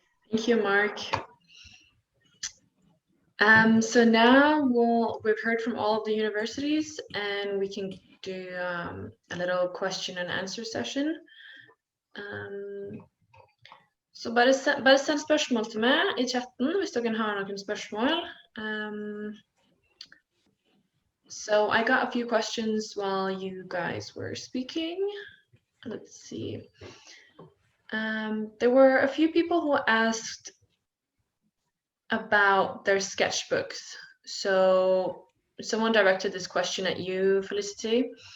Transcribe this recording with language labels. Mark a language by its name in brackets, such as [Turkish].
[English] Thank you, Mark. So now we've heard from all of the universities, and we can do a little question and answer session. [Norwegian] Så bare send spørsmål til meg I chatten hvis dere har noen spørsmål. [English] So I got a few questions while you guys were speaking. Let's see. There were a few people who asked about their sketchbooks. So someone directed this question at you, Felicity.